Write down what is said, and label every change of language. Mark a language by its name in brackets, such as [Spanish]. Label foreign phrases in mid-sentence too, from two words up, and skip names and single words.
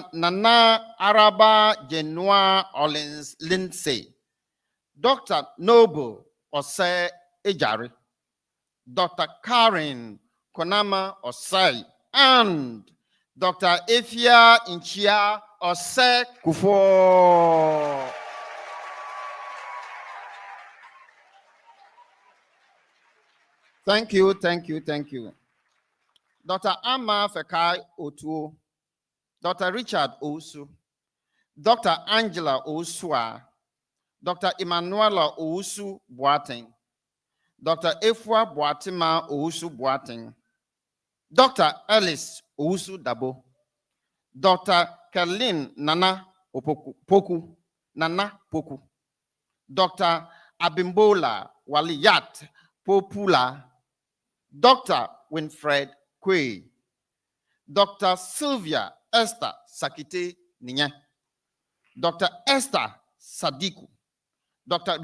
[English] Nana Araba Genoa Orleans Lindsay. Dr. Noble Osei Ejari. Dr. Karen Konama Osei. And Dr. Efia Inchia Osei Kufo. Thank you, thank you, thank you. Dr. Amma Fekai Otuo. Dr. Richard Ousu. Dr. Angela Ousua. Dr. Emanuela Ousu Boateng. Dr. Efua Boatima Ousu Boateng. Dr. Alice Ousu Dabo. Dr. Kerlin Nana Poku. Nana Poku. Dr. Abimbola Waliyat Popula. Dr. Winfred Kwe. Dr. Sylvia Esther Sakite Ninya. Dr. Esther Sadiku. Dr.